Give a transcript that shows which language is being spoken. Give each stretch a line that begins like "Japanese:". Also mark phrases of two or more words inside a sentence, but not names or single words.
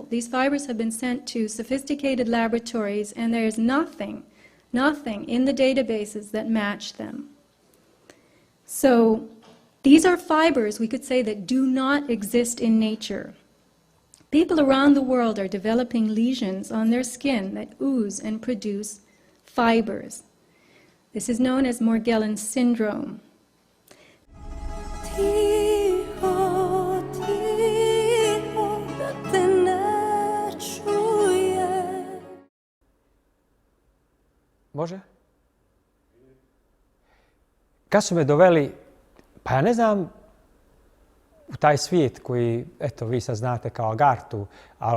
English: These fibers have been sent to sophisticated laboratories, and there is nothing in the databases that match them. So these are fibers, we could say, that do not exist in nature. People around the world are developing lesions on their skin that ooze and produce fibers. This is known as Morgellons syndrome.
Croatian: Tiho, tiho, da te ne čuje. Može? Kad su me doveli, pa ja ne znam, u taj svijet koji, eto, vi sad znate kao Agartu, ali